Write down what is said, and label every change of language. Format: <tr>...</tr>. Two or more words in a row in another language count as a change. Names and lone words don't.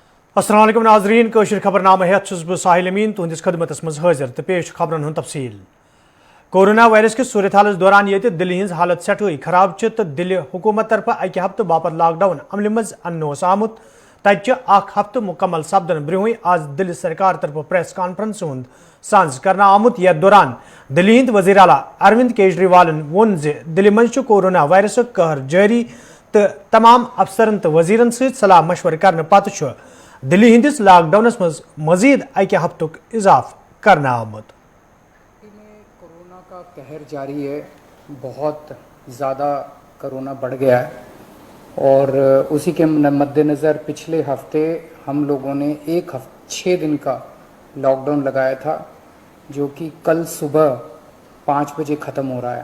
<ks>अस्सलाम वालेकुम नाज़रीन कशर खबरनामा हेत छुस बह साहिल अमीन तुहंदिस खदमतस मज हाजिर तो पेश खबरन हुंद तफसील। कोरोना वायरस किस सूरत हालस दौरान ये दिल्ली हिंज हालत सठई खराब तो दिल्ली हुकूमत तरफ अक हफ्त बापत लॉकडाउन अमल मज अन्न आमुत तत हफ्त मुकम्मल सपदन ब्रोह आज दिल्ली सरकार तरफ</ks> <en>press conference</en> <ks>हुंद सांझ करना आमुत यथ दौरान दिल्ली हिंद वज़ीर आला अरविंद केजरीवालन वोन दिल्ली मज कोरोना वायरस कहर जारी तो तमाम अफसरन तो वजीरन सलाह मशवर करने पत दिल्ली हिंदिस लॉकडाउनस मज मजीद अक हफ्तुक इजाफ करना आमुत।</ks> <hi>कोरोना का कहर जारी है, बहुत ज़्यादा कोरोना बढ़ गया है और उसी के मद्देनज़र पिछले हफ्ते हम लोगों ने 6 दिन का लॉकडाउन लगाया था, जो कि कल सुबह 5 बजे ख़त्म हो रहा है।</hi>